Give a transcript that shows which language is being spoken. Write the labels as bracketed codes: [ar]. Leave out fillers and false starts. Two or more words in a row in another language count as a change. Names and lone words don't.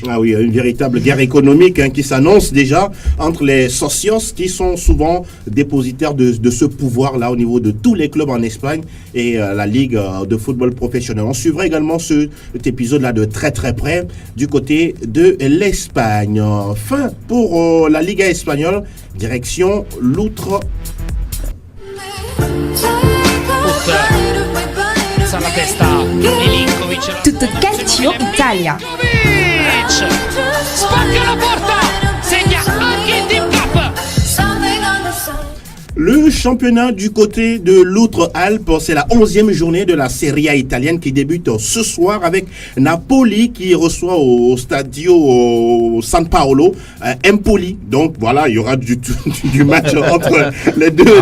[fr] Ah oui, une véritable guerre économique qui s'annonce déjà entre les socios qui sont souvent dépositaires de ce pouvoir-là au niveau de tous les clubs en Espagne et la Ligue de football professionnel. On suivra également cet épisode-là de très très près du côté de l'Espagne. Fin pour la Liga espagnole, direction l'outre. [it] Tutto calcio Italia. Spacca la porta, segna anche il Team Cup. [fr] Le championnat du côté de l'Outre-Alpes, c'est la 11e journée de la Serie A italienne qui débute ce soir avec Napoli qui reçoit au Stadio San Paolo Empoli. Donc voilà, il y aura du match entre les deux.